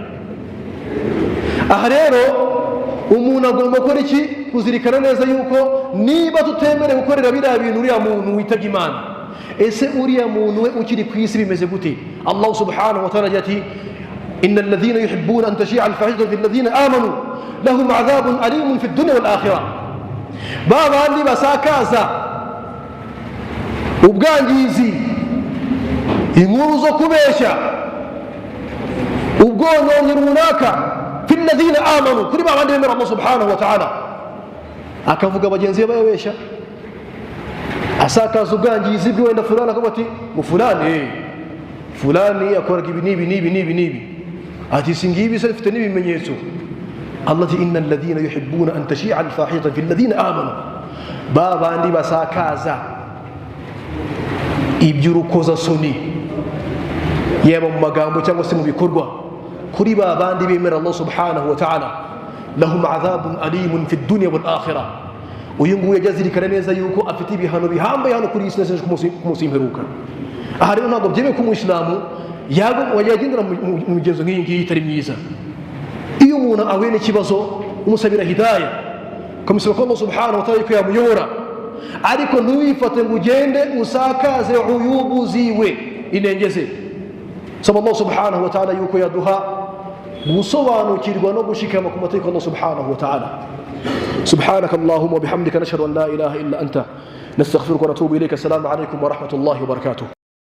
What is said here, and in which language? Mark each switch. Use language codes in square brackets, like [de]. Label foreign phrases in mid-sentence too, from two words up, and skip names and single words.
[rw] aha rero umuntu agomba gukora iki kuzirikana neza yuko niba tutemere gukorera biriya bintu uriya muntu witabye Imana ese uriya muntu we ukiri ku isi bimeze gute [ar] الله سبحانه وتعالى [rw] ati [ar] إن الذين يحبون أن تشيع الفاحشة في الذين آمنوا لهم عذاب أليم في الدنيا والآخرة [rw] babandi basakaza ubwangizi inkuru zo kubeshya ubwononye runaka [ar] في الذين آمنوا [rw] kuri babandi bemera [ar] الله سبحانه وتعالى [rw] akavuga bagenzi be bayabeshya asakaza ubwangizi bwe wenda fulana akavuga ati fulani yakoraga ibi nibi ati singibi se fite n'ibimenyetso Allah ati [ar] إن الذين يحبون أن تشيع الفاحشة في الذين آمنوا [rw] babandi basakaza iby'urukoza soni yaba mu magambo cyangwa se mu bikorwa kuri babandi bemera [ar] الله سبحانه وتعالى لهم عذاب أليم في الدنيا والآخرة [rw] uyu nguyu yajazirikana neza yuko afite ibihano bihambaye hano kuri isi nese kumusimperuka aha rero ntabwo byemeye ko umuislamu yagendera mu migenzo nk'iyi ngiyi itari myiza iyo umuntu ahuye n'ikibazo umusabira hidayah kamusaba ko [ar] الله سبحانه وتعالى [rw] yuko yamuyobora ariko ntuwifate ngo ugende usakaze uyubu ziwe inengeze saba [ar] الله سبحانه وتعالى [rw] yuko yaduha gusobanukirwa no gushikama ku mategeko [ar] الله سبحانه وتعالى سبحانك اللهم وبحمدك نشهد أن لا إله إلا أنت نستغفرك ونتوب إليك السلام عليكم ورحمة الله وبركاته